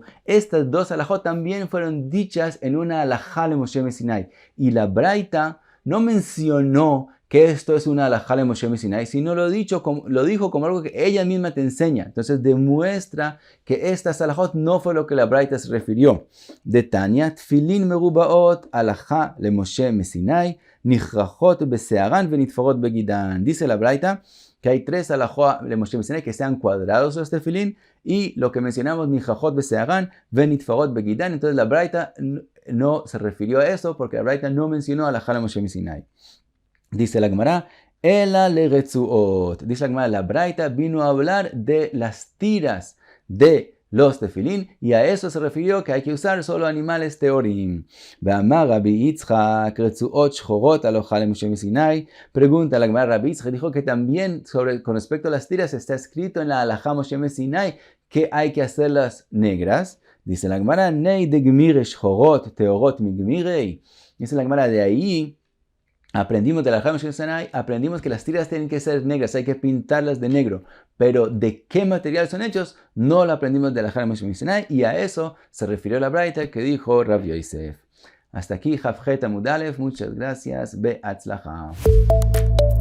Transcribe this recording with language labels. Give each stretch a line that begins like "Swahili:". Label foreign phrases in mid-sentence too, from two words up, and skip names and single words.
Spanish: Estas dos alajot también fueron dichas en una
Hebrew: הלכה למשה מסיני.
Spanish: Y la braita no mencionó que esto es una
Hebrew: הלכה למשה מסיני,
Spanish: sino lo dijo como algo que ella misma te enseña. Entonces demuestra que estas alajot no fue lo que la braita se refirió.
Aramaic: דתניא,
Hebrew: תפילין מרובעות הלכה למשה מסיני, נכרכות בשערן ונתפרות בגידן.
Spanish: Dice la braita que hay tres
Hebrew: הלכות למשה מסיני
Spanish: que sean cuadrados los tefilín, y lo que mencionamos,
Hebrew: נכרכות בשערן ונתפרות בגידן.
Spanish: Entonces la braita no se refirió a eso, porque la braita no mencionó
Hebrew: הלכה למשה מסיני.
Spanish: Dice la Gemara,
Aramaic: אלא לרצועות.
Spanish: Dice la Gemara, la braita vino a hablar de las tiras de los tefilín, y a eso se refirió que hay que usar solo animales teorim.
Hebrew: ואמר רבי יצחק רצועות שחורות הלכה למשה מסיני.
Spanish: Pregunta la Gemara, Rabbi Yitzchak dijo que también con respecto a las tiras está escrito en la
Hebrew: הלכה משה מסיני
Spanish: que hay que hacerlas negras.
Aramaic: Dice la Gemara, הני דגמירי שחורות טהורות מי גמירי.
Spanish: Dice la Gemara, de ahí aprendimos de la Hamash Sinai, aprendimos que las tiras tienen que ser negras, hay que pintarlas de negro. Pero de qué material son hechos, no lo aprendimos de la Hamash Sinai, y a eso se refirió la Braita que dijo Rav Yosef. Hasta aquí, Hafjet Amud Aleph, muchas gracias, Be'atzlacha.